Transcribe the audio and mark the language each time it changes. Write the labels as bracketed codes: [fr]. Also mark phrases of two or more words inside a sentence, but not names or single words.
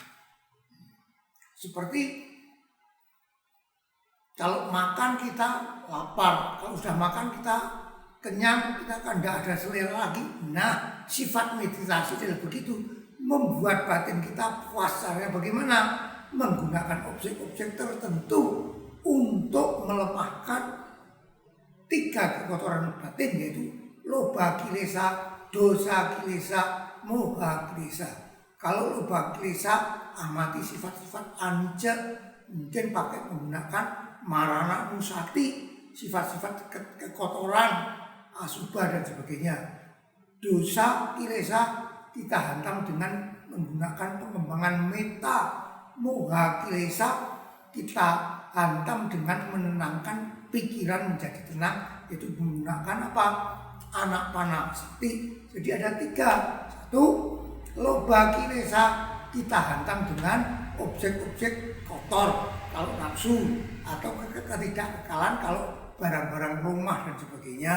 [id] Seperti kalau makan kita lapar, kalau sudah makan kita kenyang, kita kan tidak ada selera lagi. Nah, sifat meditasi adalah begitu, membuat batin kita puas. Caranya bagaimana? Menggunakan objek-objek tertentu untuk melemahkan 3 kekotoran batin, yaitu [pi] loba kilesa, dosa kilesa, moha kilesa. [id] Kalau [pi] loba kilesa, [id] amati sifat-sifat anicca, mungkin pakai menggunakan [pi] marana nusati, [id] sifat-sifat kekotoran, asubha dan sebagainya. [pi] Dosa kilesa [id] kita hantam dengan menggunakan pengembangan meta. [pi] Moha kilesa [id] kita hantam dengan menenangkan pikiran menjadi tenang, yaitu menggunakan apa? [pi] Anapana sati. [id] Jadi ada 3. 1, [pi] loba kilesa [id] kita hantam dengan objek-objek kotor, kalau nafsu, atau ketidakkekalan kalau barang-barang rumah dan sebagainya.